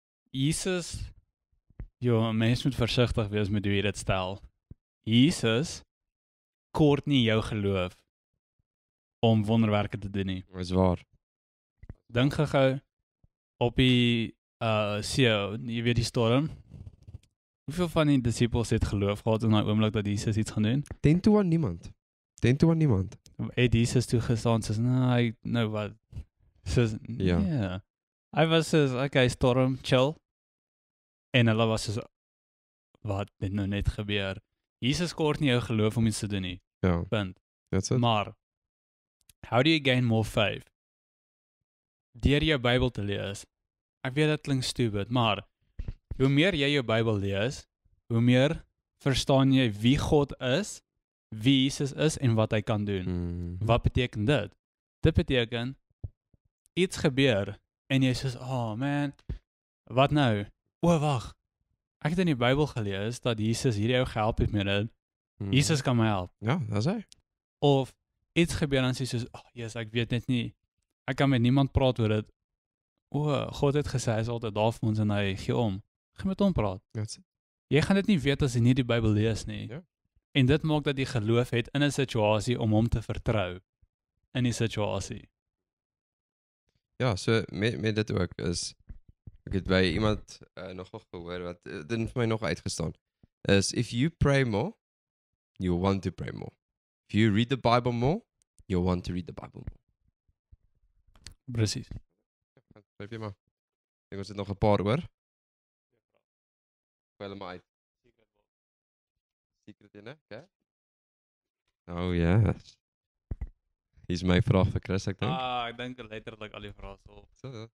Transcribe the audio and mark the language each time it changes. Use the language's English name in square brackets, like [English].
[Afrikaans] Jesus, mens moet versigtig wees met hoe jy dit stel. Jesus kort nie jou geloof om wonderwerke te doen nie. Dis waar. Dink gou op die see, jy weet die storm. Hoeveel van die disippels het geloof gehad in daai oomblik dat Jesus iets gaan doen? 10 to 1 niemand. 10 to 1 niemand. Het Jesus toe gestaan soos, nou wat? Soos, Ja. nee. Hy was soos, okay, storm, chill. En hulle was soos, wat het nou net gebeur? Jesus kort nie jou geloof om iets te doen nie. Ja, Punt. [English] that's it. Maar, how do you gain more faith? [Afrikaans] Deur jou Bybel te lees. Ek weet dit klink stupid, maar hoe meer jy jou Bybel lees, hoe meer verstaan jy wie God is, wie Jesus is en wat hy kan doen. Wat beteken dit? Dit beteken iets gebeur en jy sê, [English] oh man, [Afrikaans] wat nou? O, wag. Ek het in die Bybel gelees dat Jesus hierdie ou gehelp het met dit. Jesus kan my help. Ja, dis hy. Of iets gebeur en sê soos, yes, ek weet net nie. Ek kan met niemand praat oor dit. O, God het gesê hy is altyd daar vir ons en hy gee om. Gaan met hom praat. [English] That's it. [Afrikaans] Jy gaan dit nie weet as jy nie die Bybel lees nie. Ja. En dit maak dat jy geloof het in 'n situasie om hom te vertrou in die situasie. Ja, so met dit ook is ek het by iemand nogal gehoor wat dit vir my nog uitgestaan is [English] if you pray more, [Afrikaans] you want to pray more. [English] If you read the Bible more, you want to read the Bible more. [Afrikaans] Presies. Skryf jy maar. Ek dink ons het nog 'n paar hoor. Wel maar uit. [English] Secret in, okay? Oh yes. [Afrikaans] Hier's my vraag vir Chris, ek dink. Ek dink letterlik al die vrae so.